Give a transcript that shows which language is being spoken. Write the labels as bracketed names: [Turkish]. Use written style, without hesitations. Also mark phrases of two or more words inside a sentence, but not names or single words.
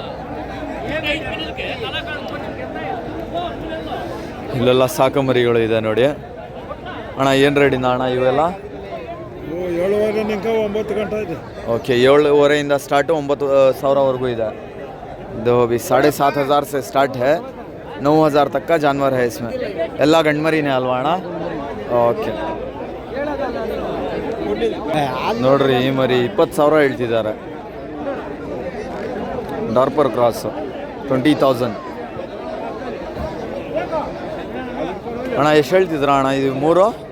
[Kannada] ಇಲ್ಲೆಲ್ಲ ಸಾಕು ಮರಿಗಳು ಇದೆ ನೋಡಿ ಅಣ್ಣ. ಏನು ರೇಟಿಂದ ಅಣ್ಣ ಇವೆಲ್ಲ? 7:30 ಗಂಟೆ ಇದೆ. ಓಕೆ 7,500 ಸ್ಟಾರ್ಟು 9,000वರೆಗೂ ಇದೆ. [Hindi] ಇದು भी 7,500 से स्टार्ट है. 9,000 तक का जानवर है इसमें. [Kannada] ಎಲ್ಲ ಗಂಡ್ಮರಿನೇ ಅಲ್ವಾ ಅಣ್ಣ? ಓಕೆ ನೋಡ್ರಿ ಈ ಮರಿ 20,000 ಹೇಳ್ತಿದ್ದಾರೆ. ಡಾರ್ಪರ್ ಕ್ರಾಸ್ 20,000. ಅಣ್ಣ ಎಷ್ಟು ಹೇಳ್ತಿದ್ರ ಅಣ್ಣ ಇದು 3?